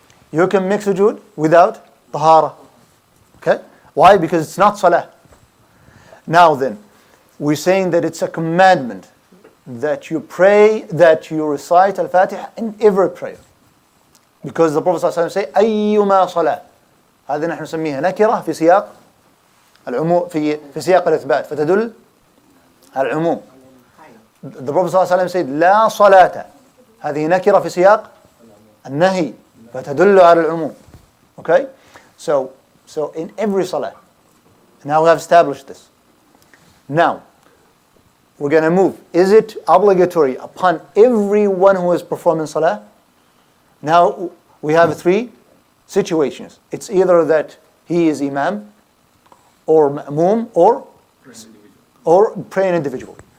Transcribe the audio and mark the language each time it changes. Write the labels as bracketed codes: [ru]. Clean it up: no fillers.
[en] You can make sujood without tahara. Okay? Why? Because it's not salah. Now then, we're saying that it's a commandment that you pray, that you recite al-Fatiha in every prayer. Because the Prophet ﷺ said, [ar] أيما صلاة. هذه نحن نسميها نكرة في سياق العموم في سياق الإثبات فتدل على العموم. [en] The Prophet ﷺ said [ar] لا صلاة. هذه نكرة في سياق النهي فتدل على العموم. [en] Okay? So in every salah. Now we have established this. Now we're going to move. Is it obligatory upon everyone who is performing salah? Now we have three situations. It's either that he is imam or ma'moom or praying individual.